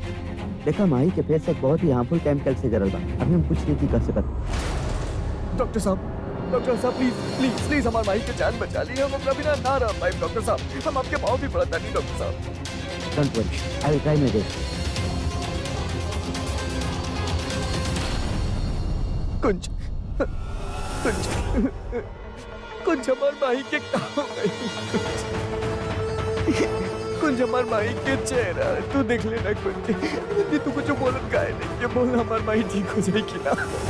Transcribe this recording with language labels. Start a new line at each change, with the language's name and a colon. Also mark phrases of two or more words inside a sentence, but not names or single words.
Bhojpuri: देखा माही के फेस एक बहुत ही
English: harmful chemical
Bhojpuri: से जरल बा। अभी हम कुछ नहीं कर सकत। डॉक्टर साहब प्लीज प्लीज प्लीज हमारे माही के जान बचा ली। हम अपना बिना ना रह पाए डॉक्टर साहब। हम आपके पाँव भी पड़ता नहीं डॉक्टर साहब।
English: Don't worry, I will try my best.
Bhojpuri: कुछ कुछ हमार माही के काम कुछ हमार माही के चेहरा तू देख लेना। कुछ तू कुछ बोलन का है नहीं, ये बोल हमार माही ठीक हो जाएगी ना।